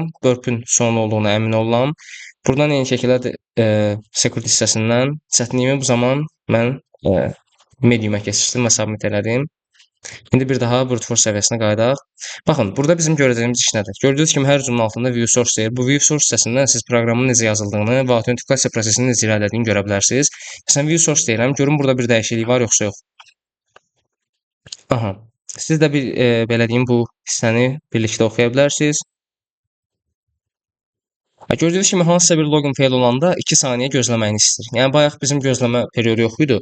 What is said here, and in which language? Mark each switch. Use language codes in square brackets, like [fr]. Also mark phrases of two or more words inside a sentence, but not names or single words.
[az] Burp-ün son olduğuna əmin olam. Buradan eyni şəkildə security hissəsindən çətinliyimi bu zaman mən medium-ə keçirdim və submit elədim. İndi bir daha [en] brute force [az] səviyyəsinə qayıdaq. Baxın, burada bizim görəcəyimiz iş nədir? Gördüyünüz kimi hər hücumun altında [en] view source [az] deyir. Bu [en] view source [az] hissəsindən siz proqramın necə yazıldığını və autentikasiya prosesinin necə irəlilədiyini görə bilərsiniz. Məsələn, [en] view source [az] deyirəm. Görün burada bir dəyişiklik var yoxsa yox. Aha. Siz də bir belə deyim bu hissəni birlikdə oxuya bilərsiniz. Gördüyünüz kimi hansısa bir [en] login fail [az] olanda 2 saniyə gözləməyini istəyir. Yəni bayaq bizim gözləmə periodu yox idi.